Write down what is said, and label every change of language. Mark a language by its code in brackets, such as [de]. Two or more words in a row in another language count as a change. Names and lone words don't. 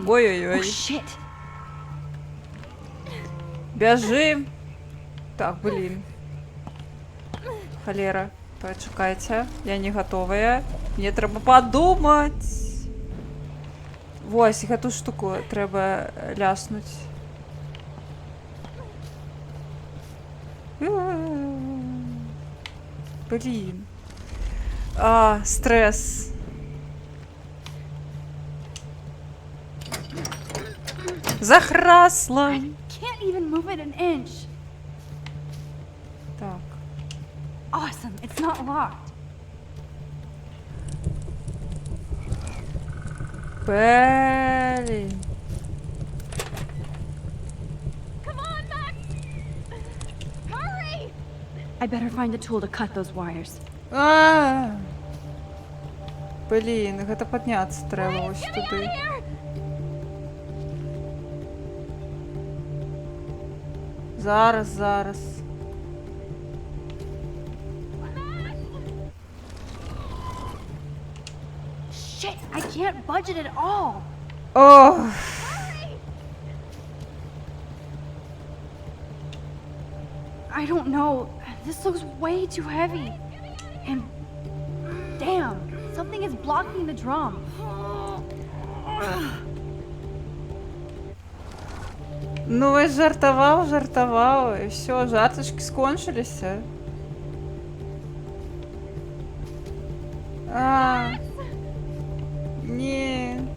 [en] Ой-ой-ой. Oh shit. [be] Бяжы. Так, блин. Холера. Пачакайце. Я не готовая. Мне трэба падумаць. Вось, гэту штуку трэба ляснуць. Блин. Стресс. Захрасла. [en] I can't even move it an inch. [be] Так. [en] Awesome. It's not locked. [be] Блин. [en] Come on, Max. Hurry. I better find a tool to cut those wires. [be] Блин, гэта падняцца трэба вось туды. Зараз. [en] Shit, I can't budge it at all. О! I don't know. This looks way too heavy. And damn, something is blocking the drum. [be] Ну, вось жартаваў, і ўсё, жартачкі скончыліся. Не.